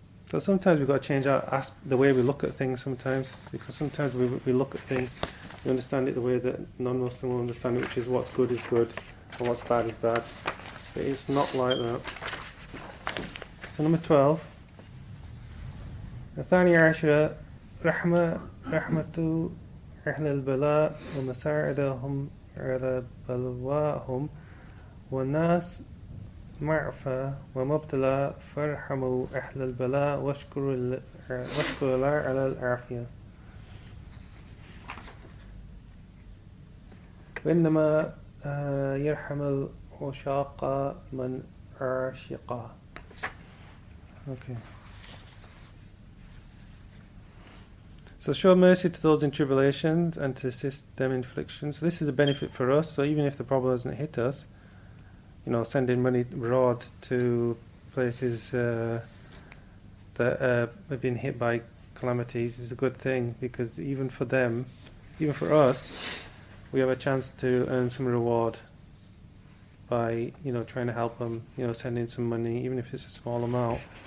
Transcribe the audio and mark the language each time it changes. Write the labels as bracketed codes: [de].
[en] So sometimes we've got to change the way we look at things sometimes, because sometimes we look at things, we understand it the way that non-Muslim will understand it, which is what's good is good and what's bad is bad. But it's not like that. So number 12, [ar] الثاني عشر رحمة أهل البلاء ومساعدهم على بلواهم والناس معفى ومبتلى فارحموا أهل البلاء واشكروا الله على العافية وإنما يرحم العشاق من عاشقا. [en] Okay. So show mercy to those in tribulations and to assist them in afflictions. So this is a benefit for us. So even if the problem doesn't hit us, sending money abroad to places that have been hit by calamities is a good thing, because even for them, even for us, we have a chance to earn some reward by trying to help them, sending some money, even if it's a small amount.